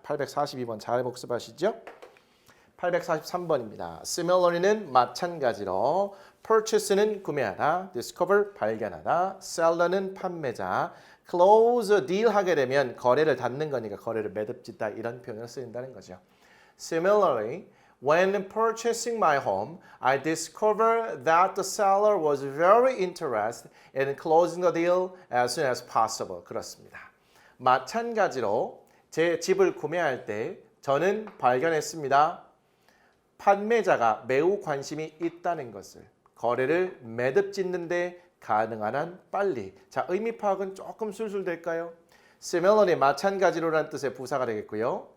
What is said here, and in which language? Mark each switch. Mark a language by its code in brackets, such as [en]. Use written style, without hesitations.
[ko] 842번 잘 복습하시죠? 843번입니다. Similarly는 마찬가지로 purchase는 구매하다, discover 발견하다, seller는 판매자, close deal 하게 되면 거래를 닫는 거니까 거래를 매듭짓다 이런 표현을 쓰인다는 거죠. [en] Similarly, when purchasing my home, I discovered that the seller was very interested in closing the deal as soon as possible. [ko] 그렇습니다. 마찬가지로 제 집을 구매할 때 저는 발견했습니다. 판매자가 매우 관심이 있다는 것을 거래를 매듭짓는데 가능한 한 빨리. 자, 의미 파악은 조금 술술 될까요? Similarly, 마찬가지로라는 뜻의 부사가 되겠고요.